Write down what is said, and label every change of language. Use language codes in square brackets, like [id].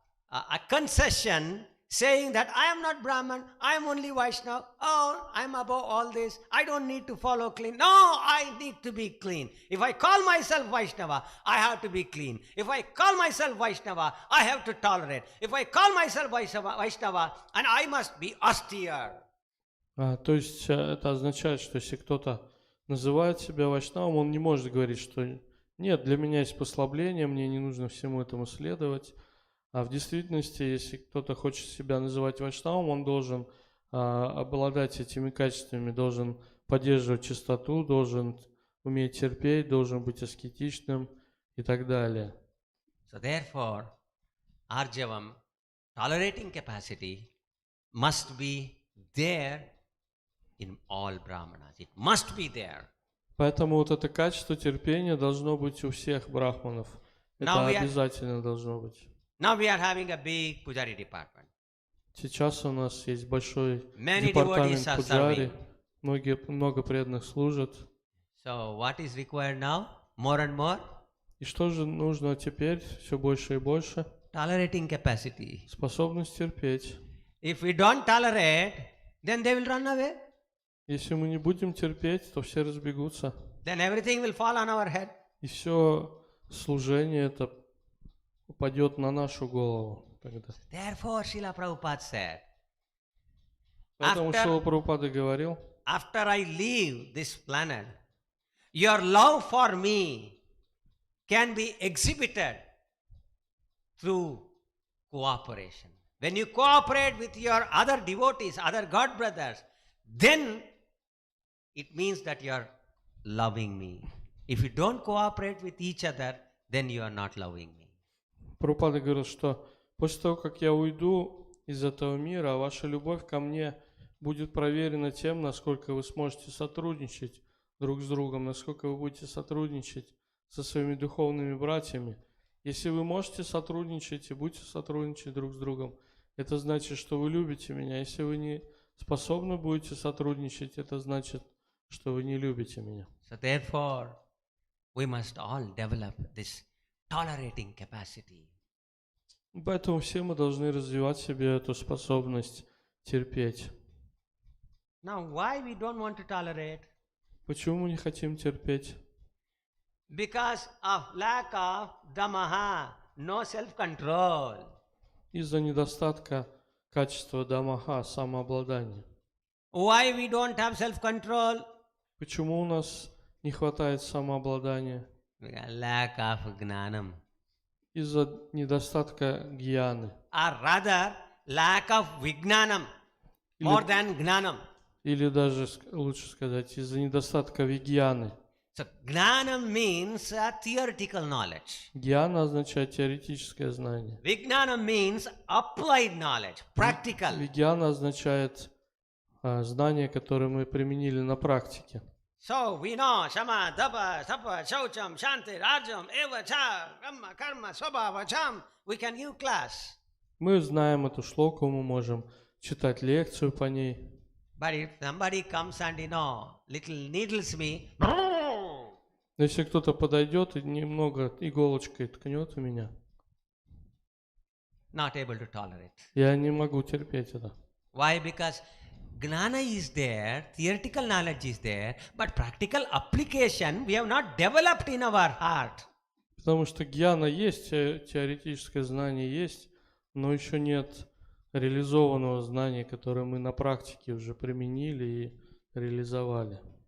[en] a concession saying that I am not Brahman, I am only Vaishnava, oh, I am above all this, I don't need to follow clean. No, I need to be clean. If I call myself Vaishnava, I have to be clean. If I call myself Vaishnava, I have to tolerate. If I call myself Vaishnava, and I must be austere. [ru] То есть это означает, что если кто-то называет себя вайшнавом, он не может говорить, что нет, для меня есть послабление, мне не нужно всему этому следовать. А в действительности, если кто-то хочет себя называть вайшнавом, он должен обладать этими качествами, должен поддерживать чистоту, должен уметь терпеть, должен быть аскетичным и так далее. [en] So therefore, Arjavam, tolerating capacity, must be there in all Brahmanas. It must be there. [ru] Поэтому вот это качество терпения должно быть у всех брахманов. Это обязательно должно быть. [en] Now we are having a big pujari department. [ru] Сейчас у нас есть большой департамент пуджари, много преданных служат. [en] So what is required now? More and more? [ru] И что же нужно теперь все больше и больше? [en] Tolerating capacity. [ru] Способность терпеть. [en] If we don't tolerate, then they will run away. [ru] Если мы не будем терпеть, то все разбегутся. [en] Then everything will fall on our head. [ru] И все служение это упадет на нашу голову тогда. [en] Therefore, Srila Prabhupada said, [ru] Поэтому Шрила Прабхупада говорил, [en] after I leave this planet, your love for me can be exhibited through cooperation. When you cooperate with your other devotees, other God brothers, then it means that you are loving me. If you don't cooperate with each other, then you are not loving me. [ru] Прабхупада говорил, что после того, как я уйду из этого мира, ваша любовь ко мне будет проверена тем, насколько вы сможете сотрудничать друг с другом, насколько вы будете сотрудничать со своими духовными братьями. Если вы можете сотрудничать и будете сотрудничать друг с другом, это значит, что вы любите меня. Если вы не способны будете сотрудничать, это значит, что вы не любите меня. [en] So therefore, we must all develop this tolerating capacity. [ru] Поэтому все мы должны развивать в себе эту способность терпеть. [en] Now, why we don't want to tolerate? [ru] Почему мы не хотим терпеть? [en] Because of lack of damaha, no self-control. [ru] Из-за недостатка качества дамаха, самообладания. [en] Why we don't have self-control? [ru] Почему у нас не хватает самообладания? [en] Lack of gnanam. [ru] Из-за недостатка гьяны. [en] Or rather, lack of vignanam, more than gnanam. [ru] Или даже лучше сказать, из-за недостатка вигьяны. [en] So, gnanam means theoretical knowledge. [ru] Гьяна означает теоретическое знание. [en] Vignanam means applied knowledge, practical. [ru] Вигьяна означает знание, которое мы применили на практике. [en] So we know [sa] Shama, Dapa, Sapa, Shaucham, Shanti, Rajam, Eva, Cha, Brahma, Karma, Swabhava, Cham. [en] We can give class. [ru] Мы знаем эту шлоку, мы можем читать лекцию по ней. [en] But if somebody comes and little needles me, [ru] Но если кто-то подойдет и немного иголочкой ткнет у меня, [en] not able to tolerate. [ru] я не могу терпеть это. [en] Why? Because gnana is there, theoretical knowledge is there, but practical application we have not developed in our heart. [ru] Потому что гьяна есть, теоретическое знание есть, но еще нет реализованного знания, которое мы на практике уже применили и реализовали.